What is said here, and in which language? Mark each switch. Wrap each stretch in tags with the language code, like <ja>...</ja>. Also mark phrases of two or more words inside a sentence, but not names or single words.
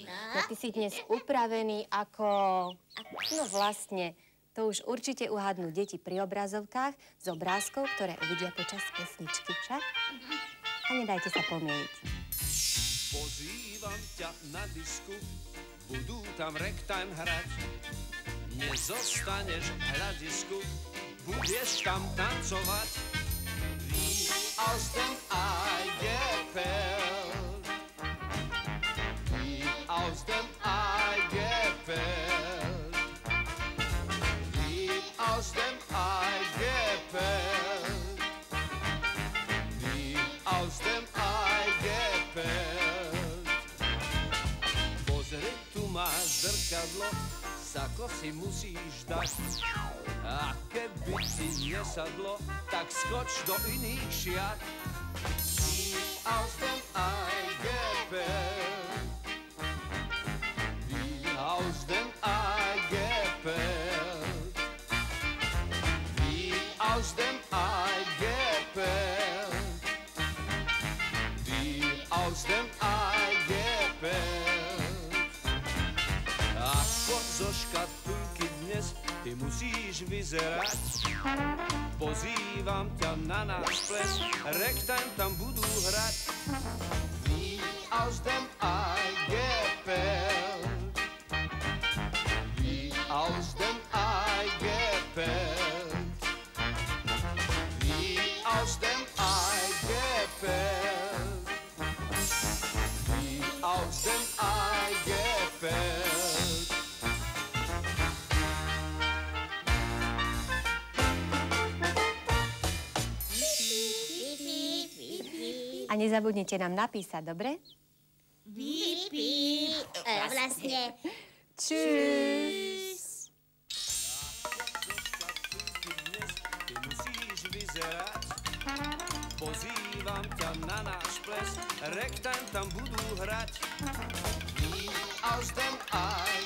<sk>No ty si dnes upravený ako... No vlastne, to už určite uhadnú deti pri obrazovkách z obrázkov, ktoré uvidia počas pesničky, však? A nedajte sa pomýliť. Pozývam ťa na disku, budú tam ragtime hrať. Nezostaneš v hľadisku, budeš tam tancovať.</sk> <de>Wie aus dem Ei gepellt. Wie aus dem Ei gepellt. Wie aus dem Ei gepellt. Wie aus dem Ei gepellt.</de> <sk>Pozri, tu máš zrkadlo, sako si musíš dať. A keby ti nesadlo, tak skoč do iných šiat.</sk> <de>Wie aus dem Ei gepellt. Wie aus dem Ei gepellt. Wie aus dem Ei gepellt. Wie aus dem Ei gepellt.</de> <sk>Ako zo škatulky dnes ty musíš vyzerať. Pozývam ťa na náš ples, ragtime tam budú hrať.</sk> <de>Wie aus dem Ei gepellt. Wie aus dem Ei gepellt. Wie aus dem Ei gepellt. Wie aus dem Ei gepellt.</de> <sk>A nezabudnite nám napísať, dobre? Vlastne... Tschüss. Ty musíš vyzerať. Pozývam ťa na náš ples, ragtime tam budú hrať.</sk> <de>Wie aus dem Ei</de>